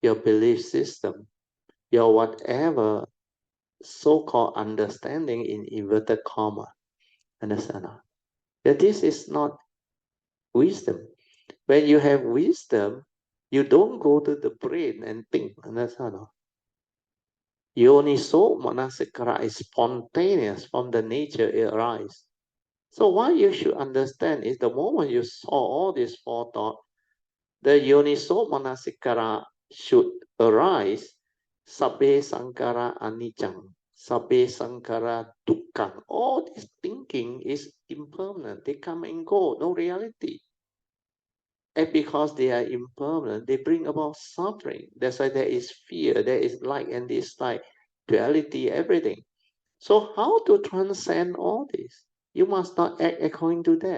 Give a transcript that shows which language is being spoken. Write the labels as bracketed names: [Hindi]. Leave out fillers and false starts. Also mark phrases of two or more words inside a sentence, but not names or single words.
[English] your belief system, your whatever so-called understanding in inverted comma. Understand? That this is not wisdom. When you have wisdom, you don't go to the brain and think. Understand? [Pali] Yoniso manasikara [English] is spontaneous from the nature it arises. So what you should understand is the moment you saw all these four thoughts, the [Pali] Yoniso manasikara [English] should arise. [Pali] Sabbe sankara anicang, sabbe sankara dukkang. [English] All this thinking is impermanent. They come and go, no reality. And because they are impermanent, they bring about suffering. That's why there is fear, there is like and dislike, duality, everything. So how to transcend all this? You must not act according to that.